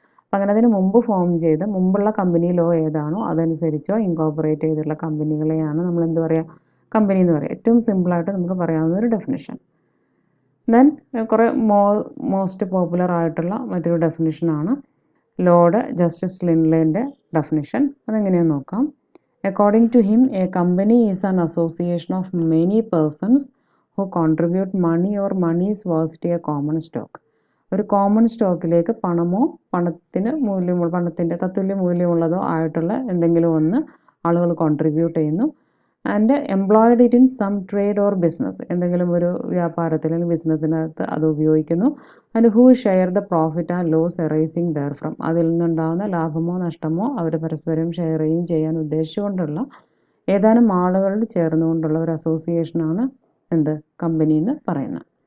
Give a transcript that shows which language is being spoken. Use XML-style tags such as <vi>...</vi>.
<ml>അപ്പം അങ്ങനെ അതിന് മുമ്പ് ഫോം ചെയ്ത് മുമ്പുള്ള കമ്പനി ലോ ഏതാണോ അതനുസരിച്ചോ ഇൻകോർപ്പറേറ്റ് ചെയ്തിട്ടുള്ള കമ്പനികളെയാണ് നമ്മൾ എന്ത് പറയുക? കമ്പനി എന്ന് പറയുക. ഏറ്റവും സിമ്പിളായിട്ട് നമുക്ക് പറയാവുന്ന ഒരു ഡെഫിനിഷൻ. ദെൻ കുറേ മോസ്റ്റ് പോപ്പുലർ ആയിട്ടുള്ള മറ്റൊരു ഡെഫിനിഷനാണ് ലോർഡ് ജസ്റ്റിസ് ലിൻഡ്ലേൻ്റെ ഡെഫിനിഷൻ. അതെങ്ങനെയാണെന്ന് നോക്കാം.</ml> <en>According to him, a company is an association of many persons who contribute money or money is worth to a common stock.</en> <ml>ഒരു കോമൺ സ്റ്റോക്കിലേക്ക് പണമോ പണത്തിൻ്റെ തത്തുല്യ മൂല്യമുള്ളതോ ആയിട്ടുള്ള എന്തെങ്കിലും ഒന്ന് ആളുകൾ കോൺട്രിബ്യൂട്ട് ചെയ്യുന്നു.</ml> <en>and employed it in some trade or business,</en> <ml>എന്തെങ്കിലും ഒരു വ്യാപാരത്തിൽ അല്ലെങ്കിൽ ബിസിനസ്സിനകത്ത് അത് ഉപയോഗിക്കുന്നു.</ml> <en>and who share the profit and loss arising there from,</en> <ml>അതിൽ നിന്നുണ്ടാകുന്ന ലാഭമോ നഷ്ടമോ അവർ പരസ്പരം ഷെയർ ചെയ്യാൻ ഉദ്ദേശിച്ചുകൊണ്ടുള്ള ഏതാനും ആളുകൾ ചേർന്നുകൊണ്ടുള്ള ഒരു അസോസിയേഷനാണ് എന്ത്, കമ്പനി എന്ന് പറയുന്നത്.</ml>